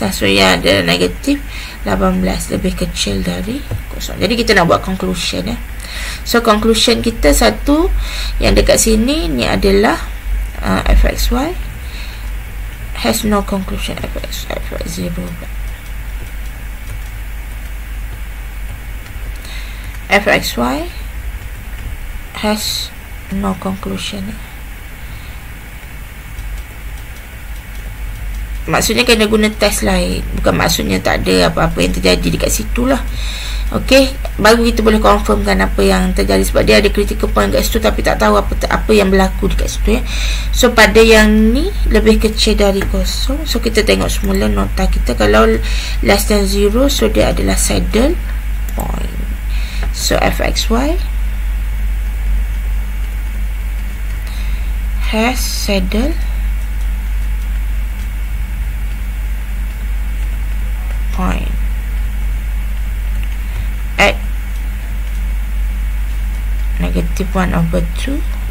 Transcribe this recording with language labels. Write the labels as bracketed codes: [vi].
[ms] So yang ada negatif 18 lebih kecil dari kosong. Jadi kita nak buat conclusion ya. So conclusion kita satu yang dekat sini ni adalah [en] fxy has no conclusion. fxy 0 fxy has no conclusion. [ms] Maksudnya kena guna test lain, bukan maksudnya tak ada apa-apa yang terjadi dekat situ lah. Okey, baru kita boleh confirmkan apa yang terjadi, sebab dia ada critical point kat situ tapi tak tahu apa yang berlaku dekat situ ya. So pada yang ni lebih kecil dari kosong, so kita tengok semula nota kita. Kalau [en] less than 0, [ms] so dia adalah saddle point. [en] So fxy has saddle point at -1/2 1.